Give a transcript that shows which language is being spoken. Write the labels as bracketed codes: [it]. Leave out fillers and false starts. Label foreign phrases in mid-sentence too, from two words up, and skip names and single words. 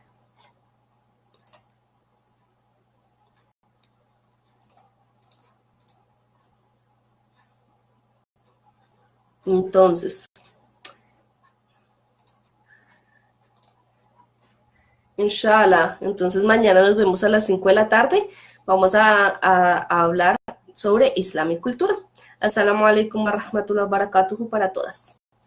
[es] Entonces, inshallah. Entonces mañana nos vemos a las 5 de la tarde. Vamos a hablar sobre Islam y cultura. [ar] السلام عليكم ورحمة الله وبركاته [es] para todas.